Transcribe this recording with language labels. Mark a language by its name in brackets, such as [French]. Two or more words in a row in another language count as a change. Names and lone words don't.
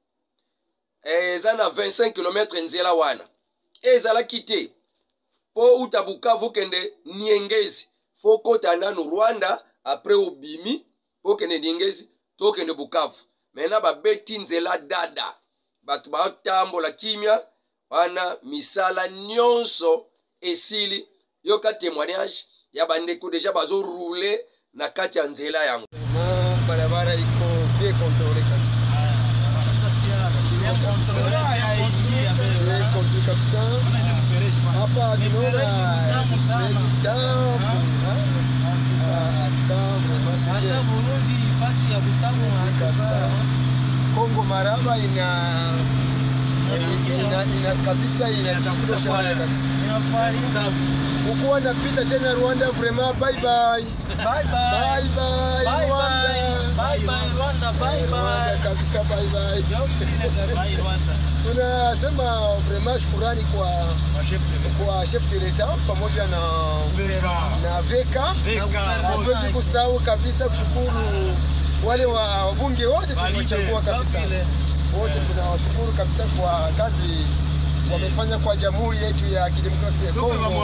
[Lingala] eza na 25 km nzela wana ezalaki te po uta Bukavu kende Niengezi fo kota nanu Rwanda après obimi po kende Niengezi to kende Bukavu mena babeti nzela dada batu batambola kimia wana misala nyonso esili yoka témoignage ya bandeko deja bazo rouler na kati ya nzela yango [Swahili] barabara iko [French] bien contrôlé [Swahili] kabisa kabisa hapa tunaona Kongo Maraba ina kabisa inatosha kabisa. Ukuwa napita tena [English] Rwanda vraiment bye bye. Bye bye. Bye bye. Bye bye. Bye bye Rwanda bye bye. Kabisa bye bye. [Swahili] Tunasema vraiment shukrani kwa [French] chef de l'etat [Swahili] pamoja na VK. Hatuwezi kusahau kabisa kushukuru wale wabunge wote tulichagua kabisa. Wote tunawashukuru kabisa kwa kazi wamefanya kwa jamhuri yetu ya kidemokrasia ya Kongo.